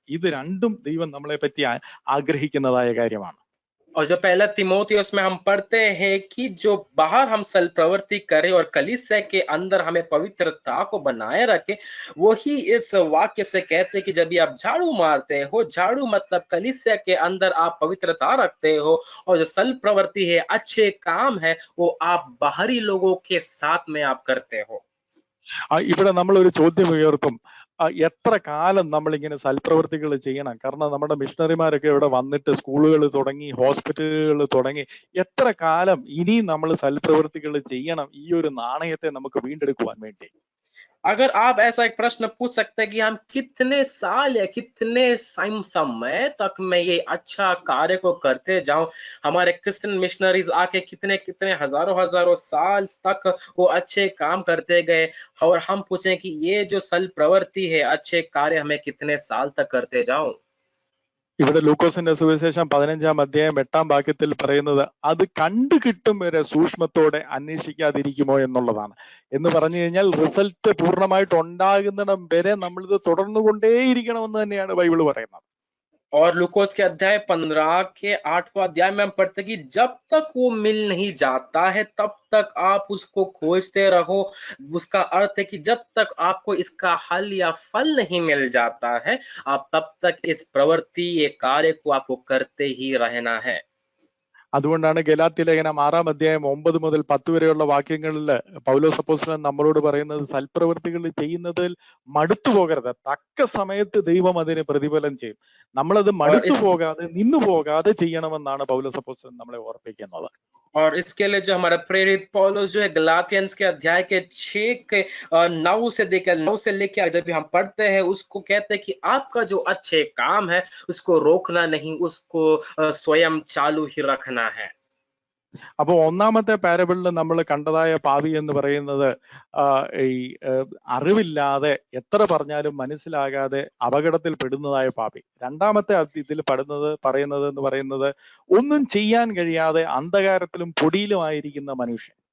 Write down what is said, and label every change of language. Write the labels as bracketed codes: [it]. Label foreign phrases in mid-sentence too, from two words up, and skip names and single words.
[ml] ഇത് രണ്ടും ദൈവം നമ്മളെ പറ്റി ആഗ്രഹിക്കുന്നതായ കാര്യമാണ്. [hi] और जो पहला तिमोथियुस में हम पढ़ते हैं कि जो बाहर हम सल प्रवृत्ति करें और कलीसिया के अंदर हमें पवित्रता को बनाए रखे, वही इस वाक्य से कहते हैं कि जब भी आप झाड़ू मारते हो, झाड़ू मतलब कलीसिया के अंदर आप पवित्रता रखते हो, और जो सल प्रवृत्ति है, अच्छे काम है, वो आप बाहरी लोगों के साथ में आप करते हो. [ml] ഇവിടെ നമ്മൾ ഒരു ചോദ്യം ഉയർത്തും, എത്ര കാലം നമ്മളിങ്ങനെ സൽപ്രവൃത്തികൾ ചെയ്യണം? കാരണം നമ്മുടെ മിഷണറിമാരൊക്കെ ഇവിടെ വന്നിട്ട് സ്കൂളുകൾ തുടങ്ങി, ഹോസ്പിറ്റലുകൾ തുടങ്ങി, എത്ര കാലം ഇനിയും നമ്മൾ സൽപ്രവൃത്തികൾ ചെയ്യണം ഈ ഒരു നാണയത്തെ നമുക്ക് വീണ്ടെടുക്കുവാൻ വേണ്ടി? [hi] अगर आप ऐसा एक प्रश्न पूछ सकते हैं कि हम कितने साल या कितने समय तक मैं ये अच्छा कार्य को करते जाऊं, हमारे [en] Christian missionaries [hi] आके कितने कितने हजारों साल तक वो अच्छे काम करते गए, और हम पूछें कि ये जो सल प्रवृत्ति है, अच्छे कार्य हमें कितने साल तक करते जाऊं. [ml] ഇവിടെ ലൂക്കോസിന്റെ സുവിശേഷം 15-8 പറയുന്നത് അത് കണ്ടു കിട്ടും വരെ സൂക്ഷ്മത്തോടെ അന്വേഷിക്കാതിരിക്കുമോ എന്നുള്ളതാണ്. എന്ന് പറഞ്ഞു കഴിഞ്ഞാൽ റിസൾട്ട് പൂർണ്ണമായിട്ട് ഉണ്ടാകുന്നിടം വരെ നമ്മളിത് തുടർന്നുകൊണ്ടേയിരിക്കണമെന്ന് തന്നെയാണ് ബൈബിൾ പറയുന്നത്. [hi] और लूकोस के अध्याय 15 के 8वां अध्याय में हम पढ़ते कि जब तक वो मिल नहीं जाता है तब तक आप उसको खोजते रहो. उसका अर्थ है कि जब तक आपको इसका हल या फल नहीं मिल जाता है, आप तब तक इस प्रवृत्ति, ये कार्य को आपको करते ही रहना है. [ml] അതുകൊണ്ടാണ് ഗലാത്യ ലേഖനം 6-9-10 വരെയുള്ള വാക്യങ്ങളിൽ പൗലോസ് അപ്പോസ്തലൻ നമ്മളോട് പറയുന്നത് സൽപ്രവൃത്തികൾ ചെയ്യുന്നതിൽ മടുത്തു പോകരുത്, തക്ക സമയത്ത് ദൈവം അതിന് പ്രതിഫലം ചെയ്യും. നമ്മളത് മടുത്തു പോകാതെ നിന്നു പോകാതെ ചെയ്യണമെന്നാണ് പൗലോസ് അപ്പോസ്തലൻ നമ്മളെ ഓർപ്പിക്കുന്നത്. [hi] और इसके लिए जो हमारा प्रेरित पौलुस जो है गलातियंस के अध्याय के 6 के 9 से लेकर जब भी हम पढ़ते हैं, उसको कहते हैं कि आपका जो अच्छे काम है उसको रोकना नहीं, उसको स्वयं चालू ही रखना है. [ml] അപ്പൊ ഒന്നാമത്തെ പാരബിളിൽ നമ്മൾ കണ്ടതായ പാപി എന്ന് പറയുന്നത് ഈ അറിവില്ലാതെ എത്ര പറഞ്ഞാലും മനസ്സിലാകാതെ അപകടത്തിൽ പെടുന്നതായ പാപി. രണ്ടാമത്തെ ഇതിൽ പറയുന്നത് എന്ന് പറയുന്നത് ഒന്നും ചെയ്യാൻ കഴിയാതെ അന്ധകാരത്തിലും പൊടിയിലുമായിരിക്കുന്ന മനുഷ്യൻ.